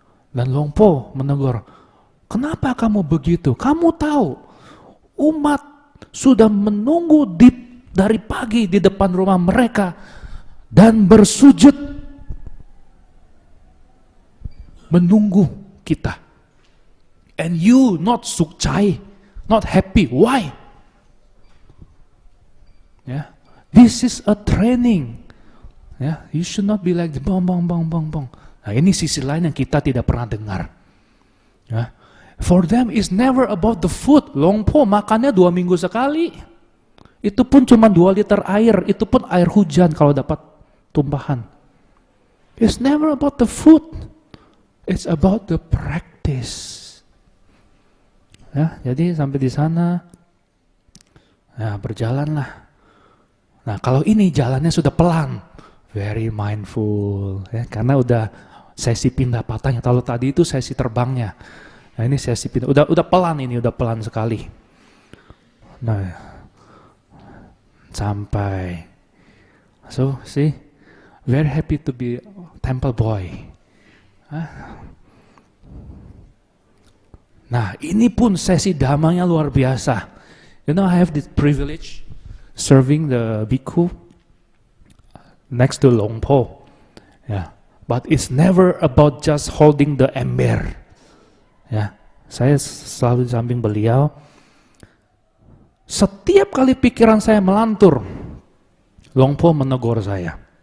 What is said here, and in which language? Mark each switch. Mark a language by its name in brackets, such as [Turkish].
[Indonesian] Dan Longpo menegur, kenapa kamu begitu? Kamu tahu, umat sudah menunggu dari pagi di depan rumah mereka dan bersujud menunggu kita. [English] And you not sukcai, not happy. Why? Yeah. This is a training. Yeah. You should not be like bong. [Indonesian] Nah, ini sisi lain yang kita tidak pernah dengar. [English] Yeah. For them is never about the food. [Indonesian] Longpo makannya 2 minggu sekali. Itu pun cuma 2 liter air. Itu pun air hujan kalau dapat tumpahan. [English] It's never about the food. It's about the practice. [Indonesian] Ya, jadi sampai di sana, ya berjalanlah. Nah, kalau ini jalannya sudah pelan, [English] very mindful, [Indonesian] ya, karena udah sesi pindah patahnya. Kalau tadi itu sesi terbangnya, nah ini sesi pindah, udah pelan ini, udah pelan sekali. Nah, sampai, [English] so see, very happy to be temple boy. [Indonesian] Nah, ini pun sesi damanya luar biasa. [English] You know, I have this privilege serving the bhikkhu next to Long Po. Yeah. But it's never about just holding the ember. [Indonesian] Ya, saya selalu di samping beliau. Setiap kali pikiran saya melantur, Long Po menegur saya.